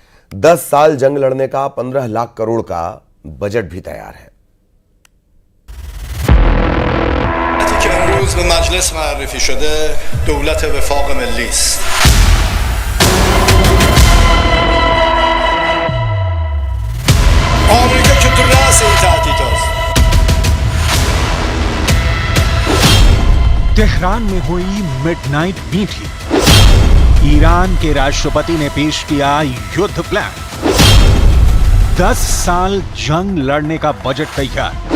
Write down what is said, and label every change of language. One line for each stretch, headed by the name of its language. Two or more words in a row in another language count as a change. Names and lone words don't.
Hindi: 10 साल जंग लड़ने का 15 लाख करोड़ का बजट भी तैयार है।
Persian: که امروز به مجلس معرفی شده دولت وفاق ملی است. آمریکا که تو رأس این تهدید است.
Hindi: तेहरान में हुई मिडनाइट मीटिंग। ईरान के राष्ट्रपति ने पेश किया युद्ध प्लान। 10 साल जंग लड़ने का बजट तैयार।